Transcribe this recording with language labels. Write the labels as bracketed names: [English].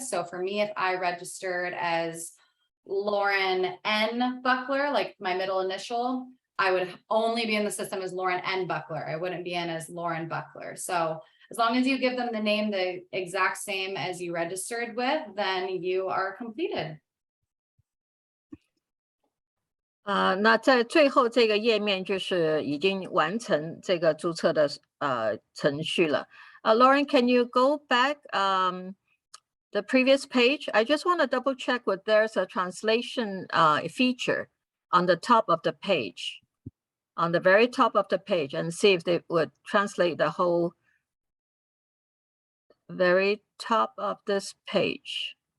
[English] So for me, if I registered as Lauren N. Buckler, like my middle initial, I would only be in the system as Lauren N. Buckler. I wouldn't be in as Lauren Buckler. So as long as you give them the name the exact same as you registered with, then you are completed. [Chinese] 那在最后这个页面就是已经完成这个注册的程序了。 [English] Lauren, can you go back the previous page? I just want to double check whether there's a translation feature on the top of the page, on the very top of the page, and see if they would translate the whole very top of this page.